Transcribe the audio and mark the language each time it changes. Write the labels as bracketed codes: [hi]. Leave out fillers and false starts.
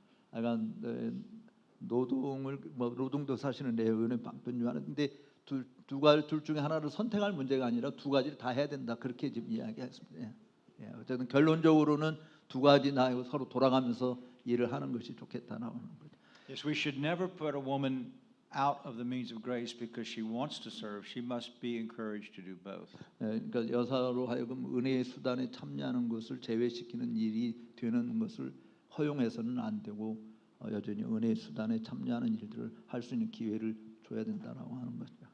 [ko] 하여간 노동을 뭐 노동도 사실은 내 은혜의 방편 중 하나인데 둘 중에 하나를 선택할 문제가 아니라 두 가지를 다 해야 된다 그렇게 지금 이야기했습니다. 어쨌든 결론적으로는 두 가지 다 서로 돌아가면서 일을 하는 것이 좋겠다라고 하는 거죠. [en] Yes, we should never put a woman out of the means of grace because she wants to serve. She must be encouraged to do both. [ko] 그러니까 여사로 하여금 은혜의 수단에 참여하는 것을 제외시키는 일이 되는 것을 허용해서는 안 되고 여전히 은혜의 수단에 참여하는 일들을 할 수 있는 기회를 줘야 된다라고 하는 거죠.